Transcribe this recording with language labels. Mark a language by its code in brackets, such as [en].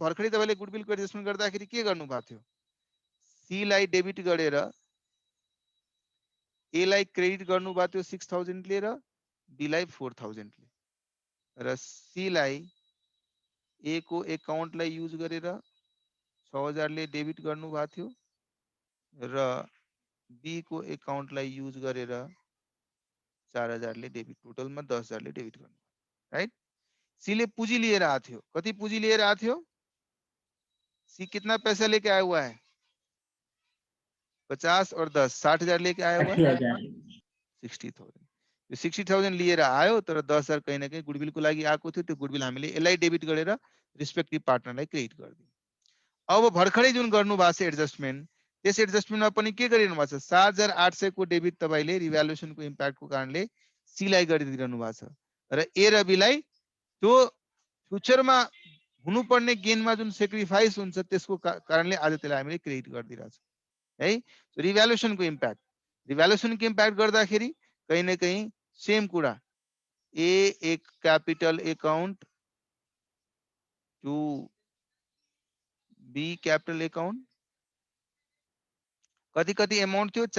[ne] भर्खरै तपाईले गुडविलको एडजस्टमेन्ट गर्दाखेरि के गर्नु भएको थियो? सी लाई डेबिट गरेर ए लाई क्रेडिट गर्नु भएको थियो 6,000 ले, र बी लाई 4,000 ले, र सी लाई ए को एकाउन्टलाई युज गरेर 6,000 ले डेबिट गर्नु भएको थियो, र बी को एकाउन्टलाई युज गरेर 4,000 ले डेबिट, टोटलमा 10,000 ले डेबिट गर्नु, राइट। सी ले पूंजी लिएर आएको थियो। कति पूंजी लिएर आएको थियो? [hi] सी कितना पैसा लेके आया हुआ है? 50 और 10 60,000 लेके आया हुआ है, 60,000। [ne] 60,000 लिएर आयो, तर 10,000 [hi] कहीं न कहीं [ne] गुडविलको लागि आएको थियो। त्यो गुडविल हामीले यसलाई डेबिट गरेर रिस्पेक्टिभ पार्टनरलाई क्रेडिट गरिदियौँ। अब भर्खरै जुन गर्नु भएको छ एडजस्टमेन्ट, त्यस एडजस्टमेन्टमा पनि के गरिरहनु भएको छ? 7,800 को डेबिट तपाईले रिभ्यालुएसनको इम्प्याक्टको कारणले सी लाई गरिदिरहनु भएको छ, र ए र बी लाई त्यो फ्युचरमा हुनुपर्ने गेनमा जुन सेक्रिफाइस हुन्छ त्यसको कारणले आज त्यसलाई हामीले क्रेडिट गरिदिरहेछौँ, है। रिभ्यालुएसनको इम्प्याक्ट गर्दाखेरि [hi] कहीं न कहीं [ne] सेम कुरा, ए एक capital account to be capital account, कति कति अमाउंट थियो?